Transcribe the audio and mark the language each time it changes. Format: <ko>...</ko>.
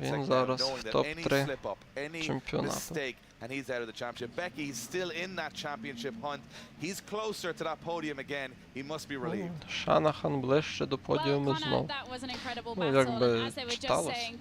<uk>Він зараз в топ-3 чемпіонату.</uk> <en>And he's out of the championship. Becky, he's still in that championship hunt. He's closer to that podium again. He must be relieved.</en> <uk>Шанахан ближче до подіуму знов. Ну, якби читалося.</uk>